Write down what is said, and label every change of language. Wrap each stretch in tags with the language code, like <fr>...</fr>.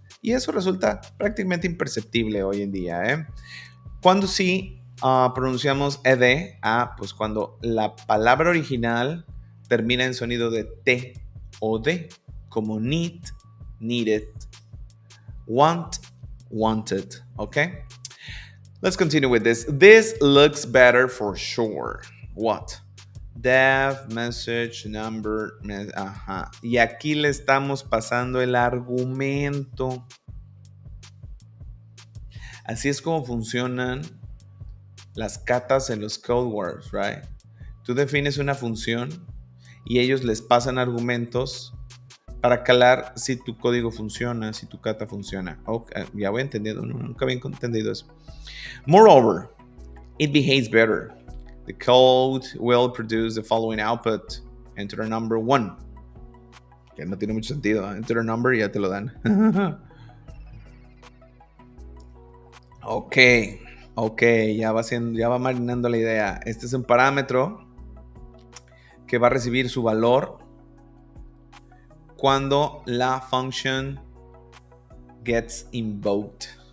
<es>Y eso resulta prácticamente imperceptible hoy en día. Cuando sí pronunciamos ED, pues cuando la palabra original termina en sonido de T o D, como need, needed, want, wanted, ¿ok?</es> <en>Let's continue with this. This looks better for sure. What? Def, message, number, ajá.</en> <es>Y aquí le estamos pasando el argumento. Así es como funcionan las catas en los code words, right? Tú defines una función y ellos les pasan argumentos para calar si tu código funciona, si tu cata funciona. Okay, ya voy entendiendo, nunca había entendido eso.</es> <en>Moreover, it behaves better. The code will produce the following output. Enter a number 1.</en> <es>Que no tiene mucho sentido.</es> <en>Enter a number</en> <es>y ya te lo dan. Ok, ya va marinando la idea. Este es un parámetro que va a recibir su valor cuando la</es> <en>function gets invoked.</en>